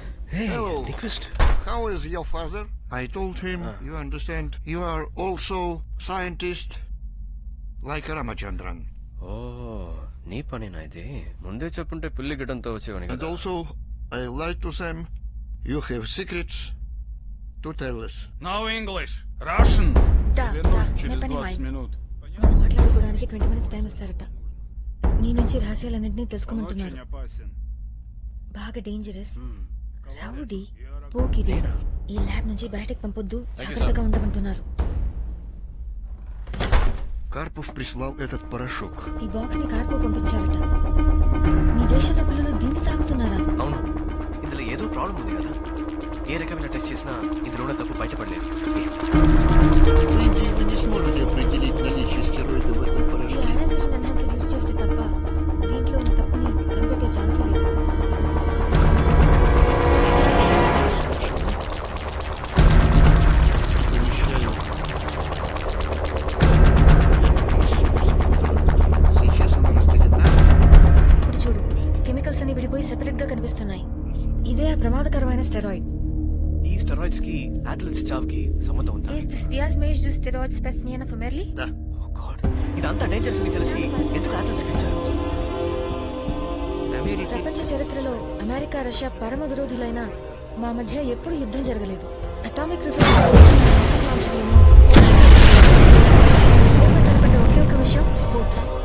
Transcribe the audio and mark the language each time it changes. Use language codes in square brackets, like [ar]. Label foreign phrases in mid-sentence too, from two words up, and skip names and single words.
[en] Hello. Request. How is your father? I told him, you understand, you are also scientist like Ramachandran. [te] ఓ నీ పనేనా ఇది? ముందే చెప్పుంటే పిల్లి గిడ్డంతో వచ్చేవాని [en] And [te] కదా. [en] also, I lied to them, you have secrets to tell us. No English. Russian. [ru] Да, Тебе да, нужно через я понимаю. 20 минут. [te] మనం మాట్లాడుకోవడానికి 20 minutes టైం ఇస్తారట. నీ నుంచి రహస్యాలన్నింటినీ [ru] Он [te] తెలుసుకోమంటున్నారు. [ru] очень опасен. [te] బాగా డేంజరస్, రౌడీ, పోకిరి. నేనా? ఈ ల్యాబ్ నుంచి బయటకు పంపొద్దు, జాగ్రత్తగా ఉండమంటున్నారు. [ru] Karpov прислал этот порошок. [te] ఈ బాక్స్ ని కార్పో పంపించారట. మీ దేశంలో పిల్లలు దీన్ని తాగుతున్నారా? అవును, ఇందులో ఏదో ప్రాబ్లం ఉంది కదా. ఏ రకమైన టెస్ట్ చేసినా ఇందులో తప్పు బయటపడలేదు. [ru] В Индии вы не сможете определить наличие стероидов в этом [te] ఈ [ru] порошке. [en] ionization enhancer use [te] చేస్తే తప్ప దీంట్లో ఉన్న తప్పుని కనిపెట్టే ఛాన్సే లేదు. [ru] Помещаю. Сейчас она разделена. [te] ఇప్పుడు చూడు, కెమికల్స్ అన్ని విడిపోయి సెపరేట్ గా కనిపిస్తున్నాయి. ఇదే ఆ ప్రమాదకరమైన స్టెరాయిడ్. ఈ స్టెరాయిడ్స్ కి అథ్లెట్స్ చావుకి సంబంధం ఉందా? [en] Is this Vias-Mage du steroid specimen of Merli? [ru] Да. [en] oh God, [te] ఇదంతా డేంజరస్ అని తెలిసి ఎందుకు అథ్లెట్స్ కి ఇచ్చారు? ప్రపంచ చరిత్రలో అమెరికా రష్యా పరమ విరోధులైన మా మధ్య ఎప్పుడు యుద్ధం జరగలేదు. [en] atomic research [te] ఒకే ఒక విషయం, స్పోర్ట్స్.